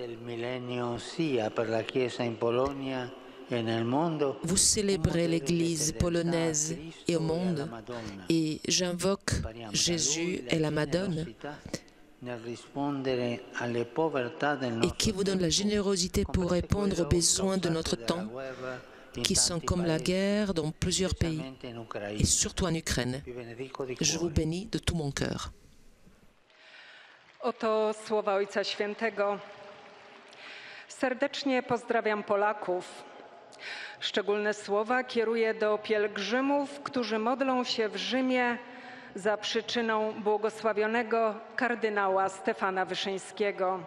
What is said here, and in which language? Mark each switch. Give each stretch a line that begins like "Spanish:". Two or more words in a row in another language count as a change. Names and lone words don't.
French: Vous célébrez l'Église polonaise et au monde, et j'invoque Jésus et la Madone, et qui vous donne la générosité pour répondre aux besoins de notre temps, qui sont comme la guerre dans plusieurs pays, et surtout en Ukraine. Je vous bénis de tout mon cœur.
Polish: Oto słowa Ojca Świętego. Serdecznie pozdrawiam Polaków. Szczególne słowa kieruję do pielgrzymów, którzy modlą się w Rzymie za przyczyną błogosławionego kardynała Stefana Wyszyńskiego.